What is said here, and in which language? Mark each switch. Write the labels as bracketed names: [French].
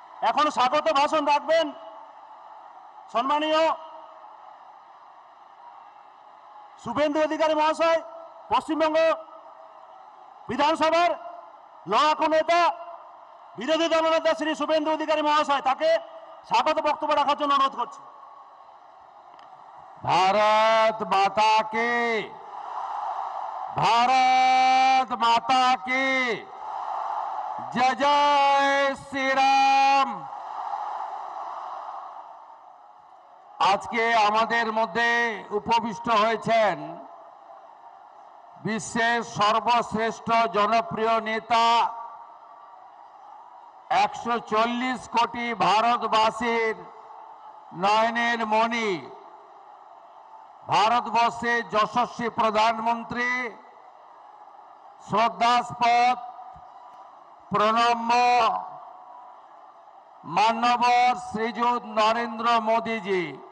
[Bangla] এখন স্বাগত ভাষণ রাখবেন সম্মানীয় শুভেন্দু অধিকারী মহাশয়, পশ্চিমবঙ্গ বিধানসভার লড়াকু নেতা বিরোধী দলনেতা শ্রী শুভেন্দু অধিকারী মহাশয়। তাকে স্বাগত বক্তব্য রাখার জন্য অনুরোধ করছি। [Hindi] भारत माता की, भारत माता की जय जय श्री राम। [Bangla] আজকে আমাদের মধ্যে উপবিষ্ট হয়েছেন বিশ্বের সর্বশ্রেষ্ঠ জনপ্রিয় নেতা, 140 কোটি ভারতবাসীর নয়নের মণি, ভারতবর্ষের যশস্বী প্রধানমন্ত্রী, শ্রদ্ধাস্পদ প্রণম্য মান্যবর শ্রীযুত নরেন্দ্র মোদীজি।